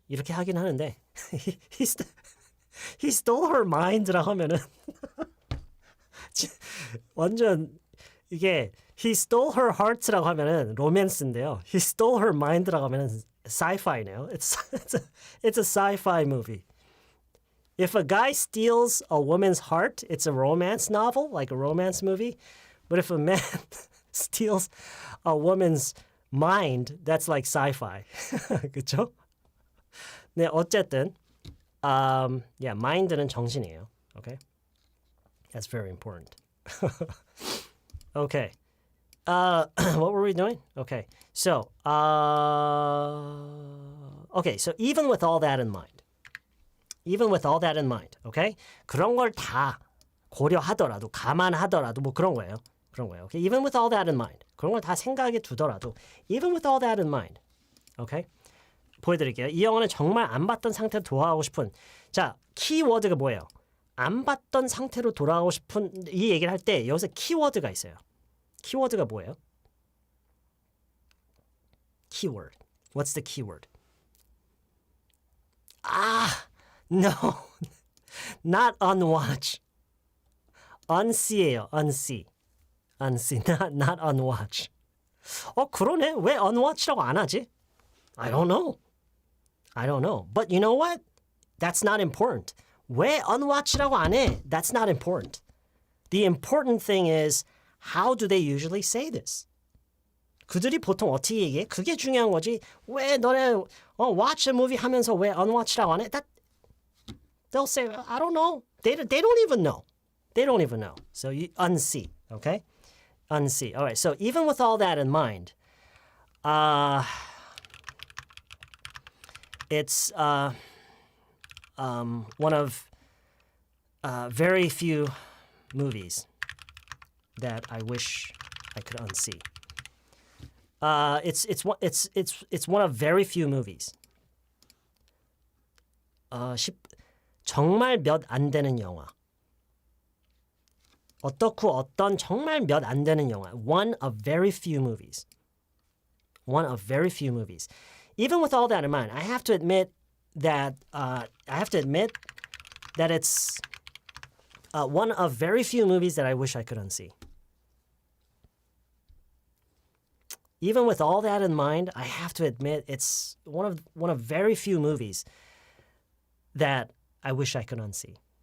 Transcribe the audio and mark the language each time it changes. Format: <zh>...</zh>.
<ko>이렇게 하긴 하는데</ko> <en>he stole her mind</en> <ko>라고 하면은 완전 이게</ko> <en>he stole her heart</en> <ko>라고 하면은 로맨스인데요.</ko> <en>he stole her mind라고</en> <ko>하면은</ko> <en>sci-fi네요. It's a sci-fi movie. If a guy steals a woman's heart, it's a romance novel, like a romance movie. But if a man steals a woman's mind, that's like sci-fi.</en> <ko>그렇죠? 네, 어쨌든 mind는 정신이에요.</ko> <en>Okay? That's very important. Okay. What were we doing? Okay. So, so even with all that in mind, okay?</en> <ko>그런 걸 다 고려하더라도, 감안하더라도 뭐 그런 거예요.</ko> <en>Okay? Even with all that in mind.</en> <ko>그런 걸 다 생각에 두더라도,</ko> <en>even with all that in mind. Okay?</en> <ko>보여드릴게요. 이 영화는 정말 안 봤던 상태로 돌아가고 싶은, 자, 키워드가 뭐예요? 안 봤던 상태로 돌아가고 싶은 이 얘기를 할 때 여기서 키워드가 있어요. 키워드가 뭐예요?</ko> <en>Keyword. What's the keyword? No. Not unwatch. unsee예요. unsee. not unwatch.</en> <ko>그러네. 왜 unwatch라고 안 하지?</ko> <en>I don't know. But you know what? That's not important.</en> <ko>왜 unwatch라고 안 해?</ko> <en>That's not important. The important thing is how do they usually say this?</en> <ko>그들이 보통 어떻게 얘기해? 그게 중요한 거지. 왜 너네</ko> <en>watch a movie</en> <ko>하면서 왜 unwatch라고 안 해?</ko> <en>They'll say, I don't know. They don't even know. So you unsee, okay? Unsee. All right, so even with all that in mind, It's one of very few movies that I wish I could unsee. It's one of very few movies.</en> <ko>정말 몇 안 되는 영화. 어떻고 어떤 정말 몇 안 되는 영화.</ko> <en>One of very few movies. One of very few movies. Even with all that in mind, I have to admit that it's one of very few movies that I wish I could unsee. Even with all that in mind, I have to admit it's one of very few movies that I wish I could unsee.</en>